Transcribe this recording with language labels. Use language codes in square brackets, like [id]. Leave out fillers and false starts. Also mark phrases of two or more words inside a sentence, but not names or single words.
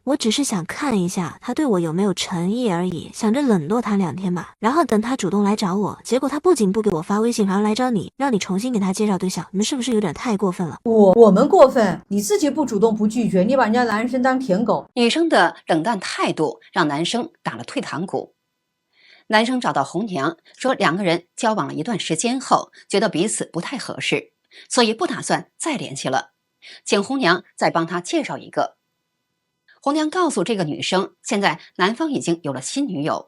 [zh] 我只是想看一下他對我有沒有誠意而已，想着冷落他2天吧，然後等他主動來找我。結果他不僅不給我發微信，反而來找你，讓你重新給他介紹對象。你們是不是有點太過分了？我們過分，你自己不主動不拒絕，你把人家男生當舔狗。女生的冷淡態度讓男生打了退堂鼓。男生找到紅娘，說2個人交往了一段時間後，覺得彼此不太合適，所以不打算再聯繫了，請紅娘再幫他介紹一個。紅娘告訴這個女生，現在男方已經有了新女友。